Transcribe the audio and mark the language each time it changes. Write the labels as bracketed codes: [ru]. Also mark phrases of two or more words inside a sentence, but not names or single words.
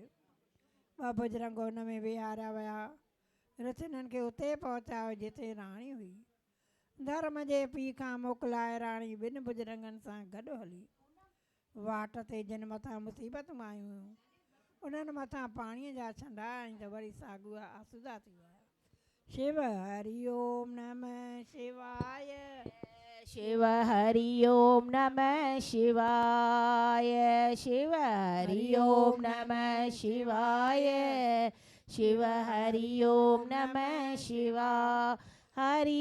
[sd] 2 बुजरंग हुन में विहारिया विया। रिथ हिननि खे उते पहुचायो जिते राणी हुई। धर्म जे पीउ खां मोकिलाए राणी 2 बुजरंगनि सां गॾु हली। वाट ते जिन मथां मुसीबतूं आयूं हुयूं, उन्हनि मथां पाणीअ जा छंडा आईं त वरी साॻिया आसूदा थी विया। [sa] शिव हरि ओम नमः शिवाय। शिव हरि ओम नमः शिवाय। शिव हरि ओम नमः शिवाय शिव हरि ओम नमः शिवाय हरि